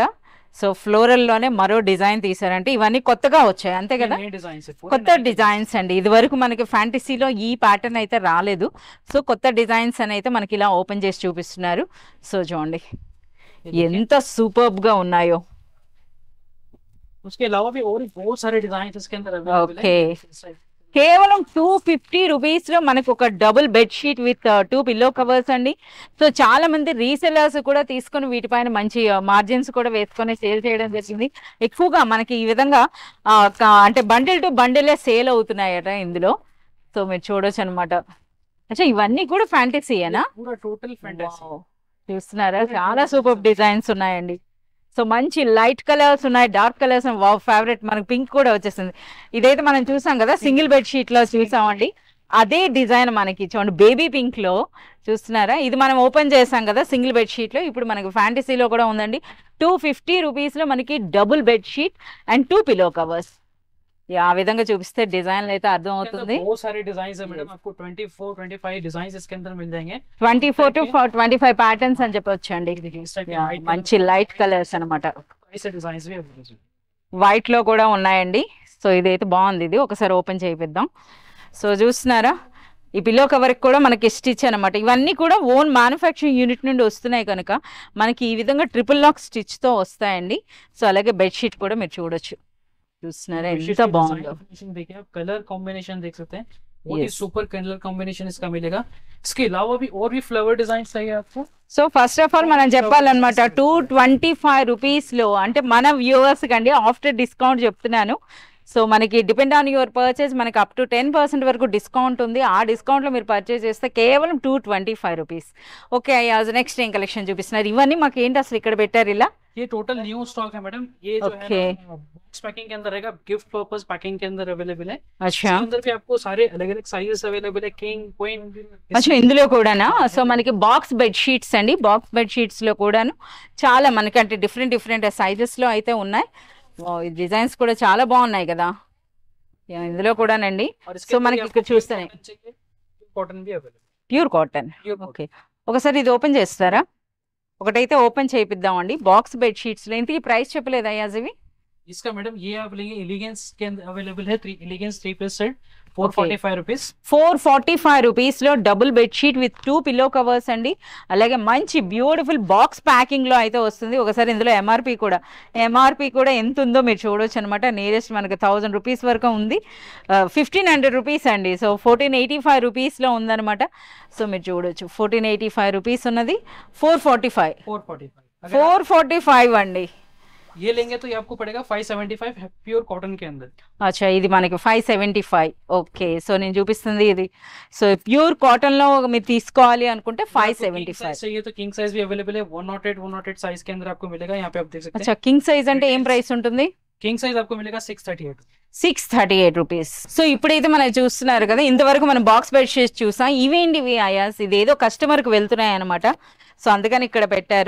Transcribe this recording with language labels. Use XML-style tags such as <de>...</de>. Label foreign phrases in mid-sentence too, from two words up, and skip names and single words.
<te>సో ఫ్లోరల్లోనే మరో డిజైన్ తీసారంటే ఇవన్నీ కొత్తగా వచ్చాయి అంతే కదా, కొత్త డిజైన్స్ అండి. ఇది వరకు మనకి ఫ్యాంటసీలో ఈ ప్యాటర్న్ అయితే రాలేదు. సో కొత్త డిజైన్స్ అని అయితే మనకి ఇలా ఓపెన్ చేసి చూపిస్తున్నారు. సో చూడండి ఎంత సూపర్బ్ గా ఉన్నాయో.</te> <hi>उसके अलावा भी और बहुत सारे डिजाइन इसके अंदर अवेलेबल</hi> <te>ఓకే</te> <hi>है.</hi> <te>కేవలం 250 రూపీస్లో మనకు ఒక</te> <en>double bedsheet with 2 pillow covers</en> <te>అండి. సో చాలా మంది రీసెలర్స్ కూడా తీసుకొని వీటిపైన మంచి మార్జిన్స్ కూడా వేసుకొని సేల్ చేయడం జరిగింది. ఎక్కువగా మనకి ఈ విధంగా అంటే బండిల్ టు బండిలే సేల్ అవుతున్నాయట ఇందులో. సో మీరు చూడొచ్చు అనమాట. అచ్చా ఇవన్నీ కూడా ఫ్యాంటసీయేనా?</te> <hi>पूरा टोटल फैंटेसी.</hi> <te>చూస్తున్నారా చాలా</te> <en>super designs</en> <te>ఉన్నాయండి. సో మంచి</te> <en>light colors</en> <te>ఉన్నాయి,</te> <en>dark colors.</en> <te>వావ్ ఫేవరెట్ మనకి పింక్ కూడా వచ్చేసింది. ఇదైతే మనం చూసాం కదా</te> <en>single bed sheet</en> <te>లో చూసామండి, అదే డిజైన్ మనకి చూడండి</te> <en>baby pink</en> <te>లో చూస్తున్నారా. ఇది మనం ఓపెన్ చేసాం కదా</te> <en>single bed sheet</en> <te>లో, ఇప్పుడు మనకి ఫ్యాంటసీలో కూడా ఉందండి. 250 రూపీస్లో మనకి</te> <en>double bed sheet and 2 pillow covers.</en> <te>ఆ విధంగా చూపిస్తే డిజైన్ అయితే అర్థం అవుతుంది.</te> <hi>बहुत सारे डिजाइन है मैडम, आपको 24-25 डिजाइन इसके अंदर मिल जाएंगे.</hi> <te>24 to 25 ప్యాటర్న్స్ అని చెప్పొచ్చు అండి.</te> <hi>देखिए इस टाइप के</hi> <te>మంచి</te> <en>light colors</en> <te>అనమాట.</te> <hi>ऐसे डिजाइन भी अवेलेबल है.</hi> <te>వైట్ లో కూడా ఉన్నాయండి. సో ఇదైతే బాగుంది, ఇది ఒకసారి ఓపెన్ చేయిద్దాం. సో చూస్తున్నారా ఈ</te> <en>pillow cover</en> <te>కూడా మనకి స్టిచ్ అనమాట. ఇవన్నీ కూడా</te> <en>own manufacturing unit</en> <te>నుండి వస్తున్నాయి కనుక మనకి ఈ విధంగా</te> <en>triple lock stitch</en> <te>తో వస్తాయండి. సో అలాగే బెడ్షీట్ కూడా మీరు చూడొచ్చు. చూస్తున్నారా ఎంత బాగుందో.</te> <hi>देखिए आप</hi> <en>color combination</en> <hi>देख सकते हैं, बहुत ही</hi> <en>super color combination</en> <hi>इसका मिलेगा। इसके अलावा भी और भी</hi> <en>flower design</en> <hi>चाहिए आपको।</hi> <te>సో</te> <en>first of all</en> <te>మనం చెప్పాలన్నమాట 225 రూపీస్లో, అంటే మన వ్యూవర్స్ కండి</te> <en>after discount</en> <te>చెప్తున్నాను. సో మనకి</te> <en>depend on your purchase</en> <te>మనకి</te> <en>up to</en> <te>10% వరకు డిస్కౌంట్ ఉంది. ఆ డిస్కౌంట్లో మీరు పర్చేస్ చేస్తే కేవలం 225 రూపీస్. ఓకే యాజ్ నెక్స్ట్ ఏం కలెక్షన్ చూపిస్తున్నారు? ఇవన్నీ మాకు ఏంటి అసలు ఇక్కడ పెట్టారు ఇలా?</te> <hi>ये</hi> <en>total new stock</en> <hi>है मैडम। ये जो है ना</hi> <en>box packing</en> <hi>के अंदर रहेगा,</hi> <en>gift purpose packing</en> <hi>के अंदर अवेलेबल है। अच्छा, इसके अंदर भी आपको सारे अलग अलग साइजेस अवेलेबल है, किंग क्वीन।</hi> <te>अच्छा ఇందులో కూడానా? సో మనకి</te> <en>box bed sheets</en> <te>అండి.</te> <en>box bed sheets</en> <te>లో కూడాను చాలా మనకి అంటే డిఫరెంట్ సైజెస్ లో అయితే ఉన్నాయి. ఈ డిజైన్స్ కూడా చాలా బాగున్నాయి కదా ఇందులో కూడానండి. సో మనకి ఇక్కడ చూస్తేనే</te> <hi>कॉटन भी अवेलेबल,</hi> <en>pure cotton.</en> <te>ఓకే ఒకసారి ఇది ఓపెన్ చేస్తారా? ఒకటైతే ఓపెన్ చేయిద్దామండి.</te> <en>box bed sheets</en> <te>లో ఇంతకీ ప్రైస్ చెప్పలేదా యాజ్ ఇవి?</te> <hi>इसका मैडम ये आप लेंगे एलिगेंस के अंदर अवेलेबल है, एलिगेंस 3 पीस सेट 445 रुपीस।</hi> <te>445 రూపీస్ లో</te> <en>double bed sheet with 2 pillow covers</en> <te>అండి. అలాగే మంచి</te> <en>beautiful box packing</en> <te>లో అయితే వస్తుంది. ఒకసారి ఇందులో ఎంఆర్పి కూడా ఎంత ఉందో మీరు చూడొచ్చు అనమాట. నియరెస్ట్ మనకి 1000 రూపీస్ వరకు ఉంది. 1500 రూపీస్ అండి. సో 1485 రూపీస్ లో ఉందన్నమాట. సో మీరు చూడొచ్చు 1485 రూపీస్ ఉన్నది. 445 అండి.</te> <hi>ये लेंगे तो ये आपको पड़ेगा 575</hi> <en>pure cotton</en> <hi>के अंदर।</hi> <te>అచ్చా ఇది మనకి 575. ఓకే సో నేను చూపిస్తుంది ఇది. సో</te> <en>pure cotton</en> <te>లో మీరు తీసుకోవాలి అనుకుంటే 575</te> <hi>चाहिए तो</hi> <en>king size</en> <hi>भी अवेलेबल है, 108 साइज के अंदर आपको मिलेगा। यहाँ पे आप देख सकते हैं।</hi> <te>అచ్చా</te> <en>king size</en> <te>అంటే ఏం ప్రైస్ ఉంటుంది?</te> <en>king size</en> <hi>आपको मिलेगा</hi> <te>638 రూపీస్. సో ఇప్పుడైతే మనం చూస్తున్నారు కదా, ఇంతవరకు మనం</te> <en>box bed sheets</en> <te>చూసాం. ఇవేంటివి అయాస్? ఇదేదో కస్టమర్ కి వెళ్తున్నాయి అనమాట. సో అందుకని ఇక్కడ పెట్టారు.</te>